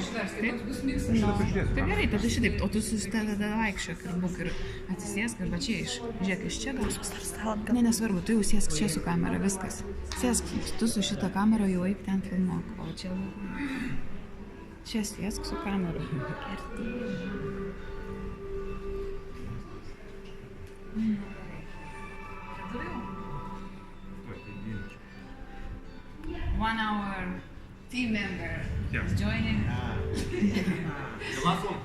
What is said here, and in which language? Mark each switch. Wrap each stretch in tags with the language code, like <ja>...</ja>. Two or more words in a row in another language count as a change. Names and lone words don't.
<lt>Tai gerai, tada šitaip, o tu tada vaikščiok ir būk ir atsisėsk ir va čia žiūrėk, iš čia gal. Ne, nesvarbu, tu jau sėsk čia su kamera, viskas. Sėsk, tu su šitą kamerą jau eik ten filmuok, o čia... Čia sėsk su kameru.</lt> <en>One hour team member is joining. The last one.</en>